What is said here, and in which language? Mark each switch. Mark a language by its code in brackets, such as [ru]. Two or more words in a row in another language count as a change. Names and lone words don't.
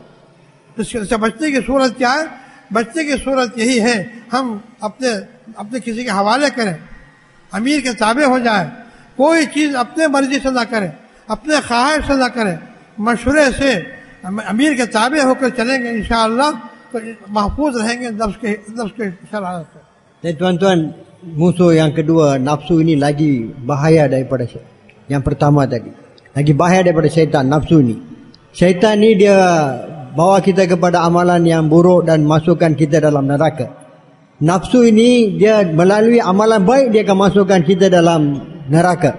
[ur] اس سے بچنے کی صورت کیا ہے؟ بچنے کی صورت یہی ہے، ہم اپنے کسی کے حوالے کریں، امیر کے تابع ہو جائے، کوئی چیز اپنے مرضی سے نہ کریں، اپنے خواہش سے نہ کریں، مشورے سے امیر کے تابع ہو کر چلیں گے، انشاءاللہ تو محفوظ رہیں گے نفس کے شرارت سے. [ms] Dan tuan-tuan, musuh yang kedua, nafsu ini lagi bahaya daripada yang pertama tadi. Lagi bahaya daripada syaitan, nafsu ini. Syaitan ni dia bawa kita kepada amalan yang buruk dan masukkan kita dalam neraka. Nafsu ini dia melalui amalan baik dia akan masukkan kita dalam neraka.